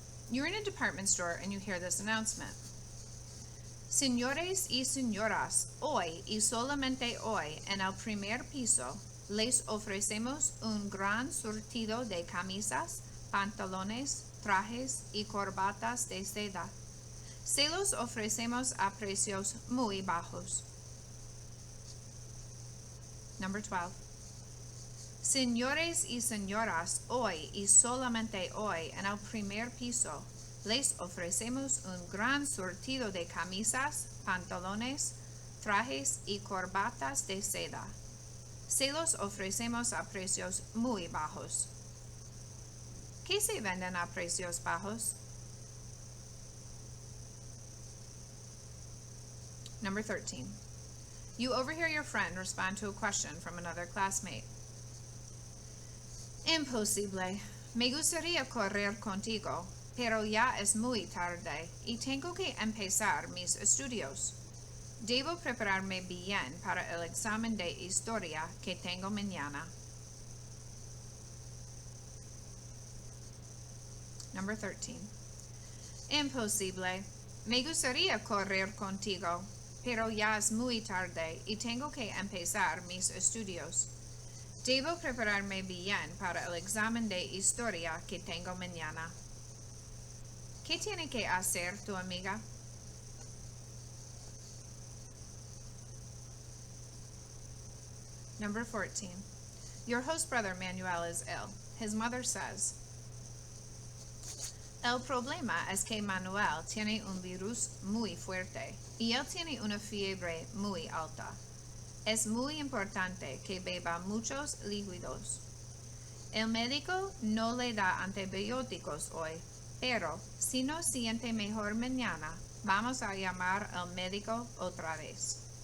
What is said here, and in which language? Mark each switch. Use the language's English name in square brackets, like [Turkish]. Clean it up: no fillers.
[English] You're in a department store and you hear this announcement. [Spanish] Señores y señoras, hoy y solamente hoy en el primer piso les ofrecemos un gran surtido de camisas, pantalones, trajes y corbatas de seda. Se los ofrecemos a precios muy bajos. [English] Number 12. [Spanish] Señores y señoras, hoy y solamente hoy en el primer piso les ofrecemos un gran surtido de camisas, pantalones, trajes y corbatas de seda. Se los ofrecemos a precios muy bajos. ¿Qué se venden a precios bajos? [English] Number 13. You overhear your friend respond to a question from another classmate. [Spanish] Imposible. Me gustaría correr contigo, pero ya es muy tarde y tengo que empezar mis estudios. Debo prepararme bien para el examen de historia que tengo mañana. [English] Number 13. [Spanish] Imposible. Me gustaría correr contigo, pero ya es muy tarde y tengo que empezar mis estudios. Debo prepararme bien para el examen de historia que tengo mañana. ¿Qué tiene que hacer tu amiga? [English] Number 14. Your host brother Manuel is ill. His mother says, [Spanish] El problema es que Manuel tiene un virus muy fuerte y él tiene una fiebre muy alta. Es muy importante que beba muchos líquidos. El médico no le da antibióticos hoy, pero si no siente mejor mañana, vamos a llamar al médico otra vez.